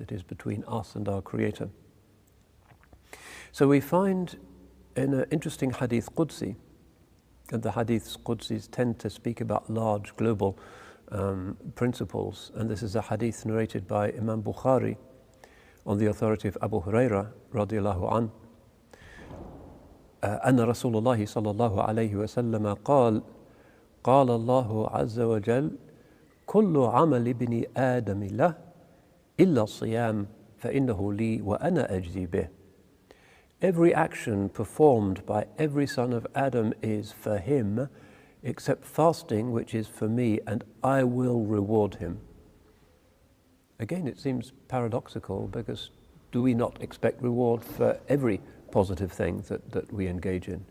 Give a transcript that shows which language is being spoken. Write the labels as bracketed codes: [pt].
[en] It is between us and our Creator. So we find in an interesting hadith Qudsi, and the hadiths Qudsis tend to speak about large global principles, and this is a hadith narrated by Imam Bukhari on the authority of Abu Huraira radiallahu an. [ar] أن رسول الله صلى الله عليه وسلم قال قال الله عز وجل كل عمل ابن آدم له إلا الصيام فإنه لي وأنا أجزي به. [en] Every action performed by every son of Adam is for him, except fasting, which is for me, and I will reward him. Again, it seems paradoxical, because do we not expect reward for every positive thing that we engage in?